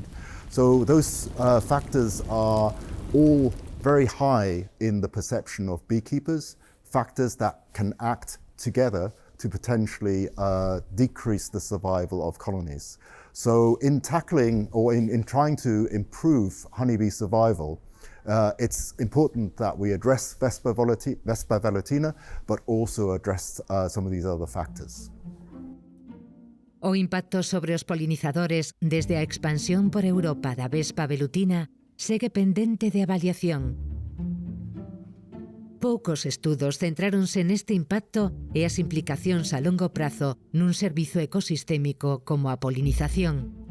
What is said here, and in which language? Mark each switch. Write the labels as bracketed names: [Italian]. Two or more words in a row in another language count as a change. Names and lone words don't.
[English] So those factors are all very high in the perception of beekeepers, factors that can act together to potentially decrease the survival of colonies. So in tackling or in trying to improve honeybee survival, it's important that we address Vespa velutina, but also address some of these other factors. [Galician] O impacto sobre os polinizadores desde a expansión por Europa da Vespa velutina segue pendente de avaliación. Poucos estudos centráronse neste impacto e as implicacións a longo prazo nun servizo ecosistémico como a polinización.